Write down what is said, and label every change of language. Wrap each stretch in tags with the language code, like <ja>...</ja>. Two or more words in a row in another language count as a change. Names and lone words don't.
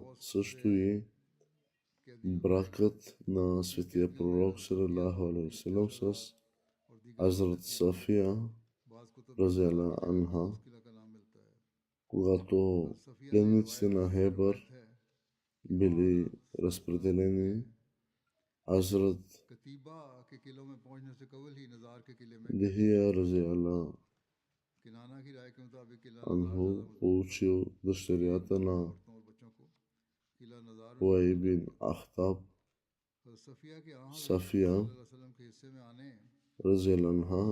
<bg>също и бракът на светия пророк</bg> <ar>صلى الله عليه و سلم</ar> <bg>с Азрат Сафия</bg> <ar>رضي الله عنها,</ar> <bg>когато пленниците на Хебър били разпределени. Азрат Дихия</bg> <ar>رضي الله عنه</ar> <bg>получил дъщерята на Уей бин Ахтаб Сафия,</bg> <ar>رضي الله عنها,</ar>